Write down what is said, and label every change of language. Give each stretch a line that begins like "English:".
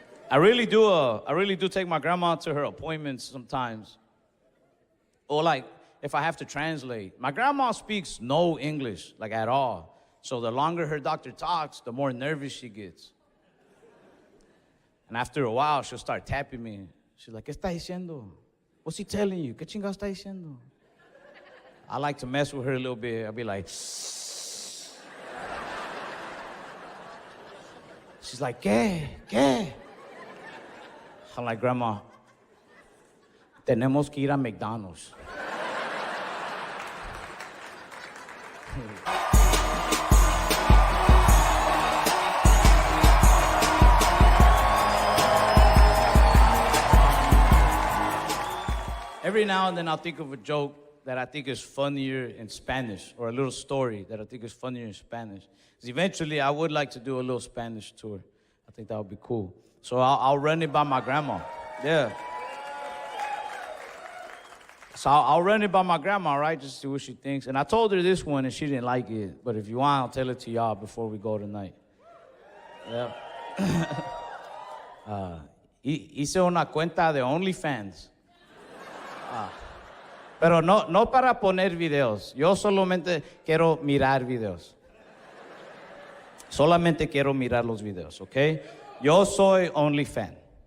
English: I really do take my grandma to her appointments sometimes. Or like, if I have to translate. My grandma speaks no English, like at all. So the longer her doctor talks, the more nervous she gets. And after a while, she'll start tapping me. She's like,
Spanish: ¿qué está diciendo?
English: What's he telling you?
Spanish: ¿Qué chingados está diciendo?
English: I like to mess with her a little bit. I'll be like, shh. She's like, ¿qué? I'm like, Grandma,
Spanish: tenemos que ir a McDonald's.
English: Every now and then I'll think of a joke that I think is funnier in Spanish, or a little story that I think is funnier in Spanish. Because eventually I would like to do a little Spanish tour. I think that would be cool. So I'll run it by my grandma. Yeah. So I'll run it by my grandma, right? Just see what she thinks. And I told her this one and she didn't like it. But if you want, I'll tell it to y'all before we go tonight. Yeah.
Spanish: Hice una cuenta de OnlyFans. Pero no para poner videos. Yo solamente quiero mirar videos. Solamente quiero mirar los videos, ¿ok? Yo soy OnlyFans.